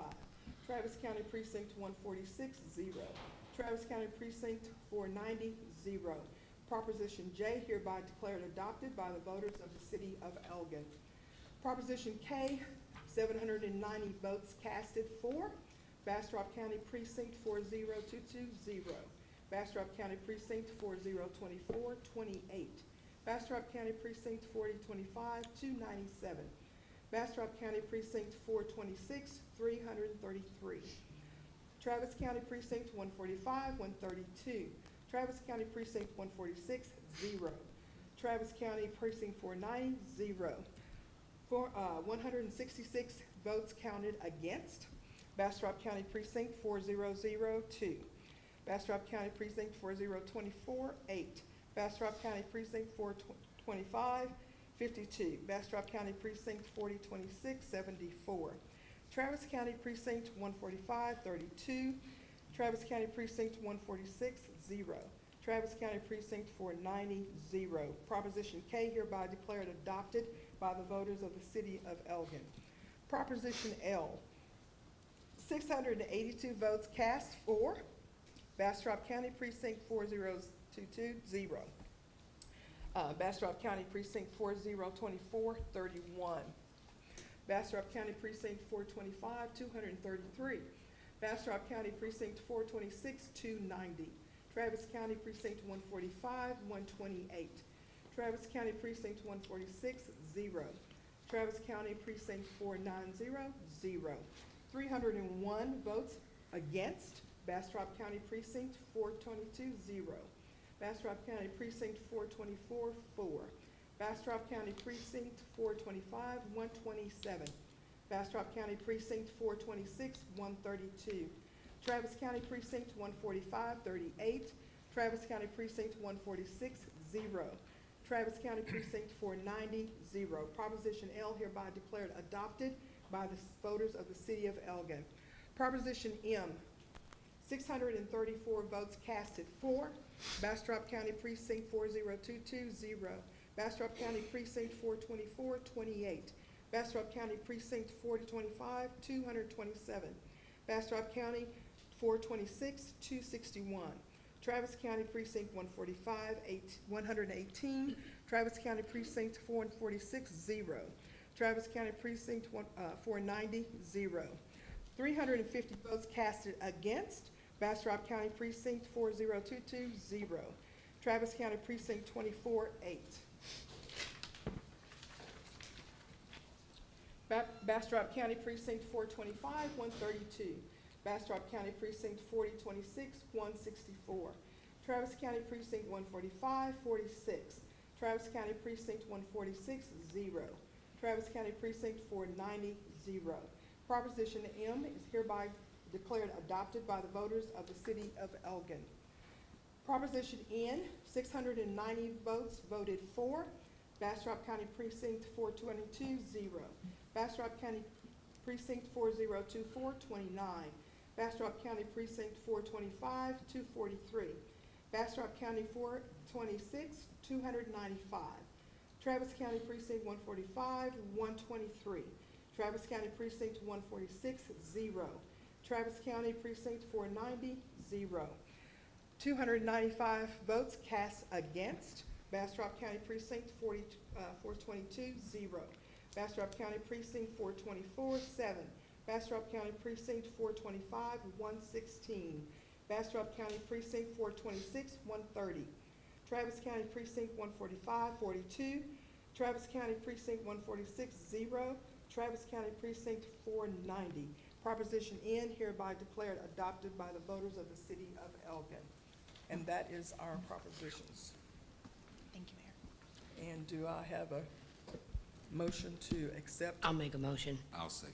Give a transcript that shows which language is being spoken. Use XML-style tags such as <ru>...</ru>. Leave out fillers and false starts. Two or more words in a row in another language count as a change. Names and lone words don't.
<en>Travis County Precinct 146, 0. Travis County Precinct 490, 0. Proposition J hereby declared adopted by the voters of the city of Elgin. Proposition K, 790 votes casted for. Bastrop County Precinct 40220. Bastrop County Precinct 4024, 28. Bastrop County Precinct 4025, 297. Bastrop County Precinct 426, 333. Travis County Precinct 145, 132. Travis County Precinct 146, 0. Travis County Precinct 490, 0. 166 votes counted against. Bastrop County Precinct 4002. Bastrop County Precinct 4024, 8. Bastrop County Precinct 425, 52. Bastrop County Precinct 4026, 74. Travis County Precinct 145, 32. Travis County Precinct 146, 0. Travis County Precinct 490, 0. Proposition K hereby declared adopted by the voters of the city of Elgin. Proposition L, 682 votes cast for. Bastrop County Precinct 4022, 0. Bastrop County Precinct 4024, 31. Bastrop County Precinct 425, 233. Bastrop County Precinct 426, 290. Travis County Precinct 145, 128. Travis County Precinct 146, 0. Travis County Precinct 490, 0. 301 votes against. Bastrop County Precinct 422, 0. Bastrop County Precinct 424, 4. Bastrop County Precinct 425, 127. Bastrop County Precinct 426, 132. Travis County Precinct 145, 38. Travis County Precinct 146, 0. Travis County Precinct 490, 0. Proposition L hereby declared adopted by the voters of the city of Elgin. Proposition M, 634 votes casted for. Bastrop County Precinct 4022, 0. Bastrop County Precinct 424, 28. Bastrop County Precinct 425, 227. Bastrop County 426, 261. Travis County Precinct 145, 118. Travis County Precinct 446, 0. Travis County Precinct 490, 0. 350 votes casted against. Bastrop County Precinct 4022, 0. Travis County Precinct 24, 8. Bastrop County Precinct 425, 132. Bastrop County Precinct 4026, 164. Travis County Precinct 145, 46. Travis County Precinct 146, 0. Travis County Precinct 490, 0. Proposition M is hereby declared adopted by the voters of the city of Elgin. Proposition N, 690 votes voted for. Bastrop County Precinct 422, 0. Bastrop County Precinct 4024, 29. Bastrop County Precinct 425, 243. Bastrop County 426, 295. Travis County Precinct 145, 123. Travis County Precinct 146, 0. Travis County Precinct 490, 0. 295 votes cast against. Bastrop County Precinct 422, 0. Bastrop County Precinct 424, 7. Bastrop County Precinct 425, 116. Bastrop County Precinct 426, 130. Travis County Precinct 145, 42. Travis County Precinct 146, 0. Travis County Precinct 490. Proposition N hereby declared adopted by the voters of the city of Elgin. And that is our propositions. Thank you, Mayor. And do I have a motion to accept? I'll make a motion. I'll second.</en>